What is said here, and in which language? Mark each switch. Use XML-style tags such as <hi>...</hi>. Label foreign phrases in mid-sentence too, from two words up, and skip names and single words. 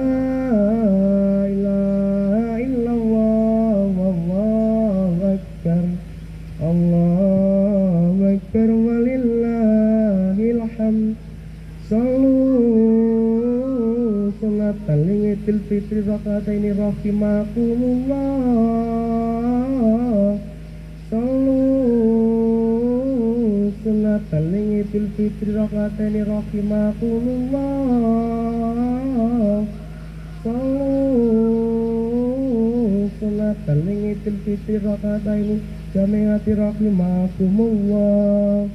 <ar>إله إلا الله، والله أكبر، الله أكبر، ولله الحمد. صلاة عيد الفطر ركعتين رحمكم الله. صلاة عيد الفطر ركعتين رحمكم الله. صلاة عيد الفطر ركعتين جامعة رحمكم الله.</ar>